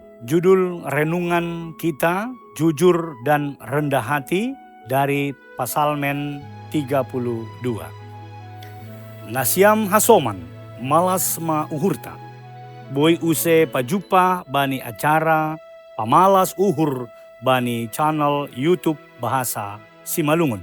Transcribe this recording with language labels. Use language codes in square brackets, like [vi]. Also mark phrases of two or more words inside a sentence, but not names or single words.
[id] Judul renungan kita, jujur dan rendah hati, dari Pasalmen 32. [bts] Nasiam hasoman, malas ma uhurta. Boy use pajupa bani acara, pamalas uhur bani channel YouTube Bahasa Simalungun.